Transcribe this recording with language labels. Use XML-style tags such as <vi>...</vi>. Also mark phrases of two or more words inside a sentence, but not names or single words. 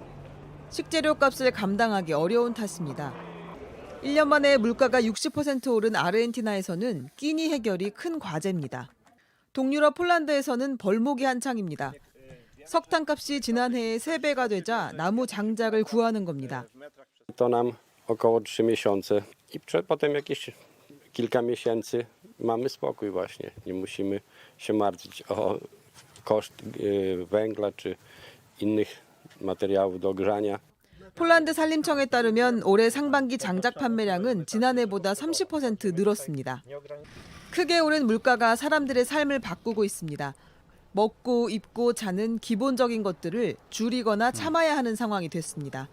<ko>식재료 값을 감당하기 어려운 탓입니다. 1년 만에 물가가 60% 오른 아르헨티나에서는 끼니 해결이 큰 과제입니다. 동유럽 폴란드에서는 벌목이 한창입니다. 석탄값이 지난해에 3배가 되자 나무 장작을 구하는 겁니다.</ko> <pl>To nam około 3 miesiące i potem jakieś kilka miesięcy mamy spokój właśnie. Nie musimy się martwić o koszt węgla czy innych materiałów do ogrzania.</pl> <ko>폴란드 산림청에 따르면 올해 상반기 장작 판매량은 지난해보다 30% 늘었습니다. 크게 오른 물가가 사람들의 삶을 바꾸고 있습니다. 먹고 입고 자는 기본적인 것들을 줄이거나 참아야 하는 상황이 됐습니다.</ko>